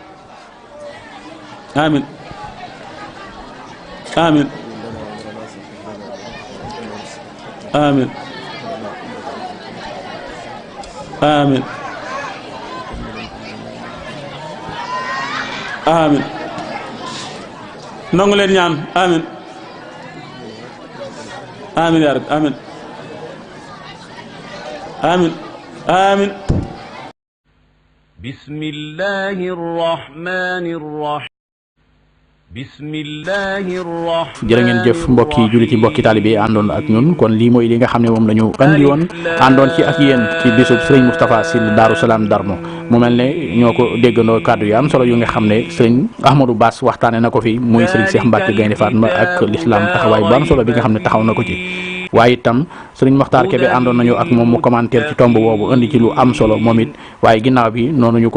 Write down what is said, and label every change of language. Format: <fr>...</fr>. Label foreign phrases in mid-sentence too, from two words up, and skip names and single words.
<ar>آمين آمين آمين آمين آمين</ar> <wo>nangu leen ñaan</wo> <ar>آمين آمين يا ربي آمين آمين آمين بسم الله الرحمن الرحيم بسم الله الرحمن</ar> <wo>jërë ngeen jëf mbokki jullit yi mbokki taalibe yi àndoon ak ñun kon lii mooy li nga xam ne moom la ñu andi woon àndoon ci ak yéen ci bisub sëriñ Moustapha Syll Daaru Salaam Darmo mu mel ne ñoo ko déggandoo kàddu yu am solo yu nga xam ne sëriñ Ahmadou Bass waxtaane na ko fi muy sëriñ Cheikh Mbacke Gaynde Fatma ak l'islam taxawaay bu am solo bi nga xam ne taxaw na ko ci waaye itam sëriñ Mokhtar Kébé àndoon nañu ak moom mu commentaire ci tomb boobu indi ci lu am solo moom it waaye ginnaaw bi noonu ñu</wo>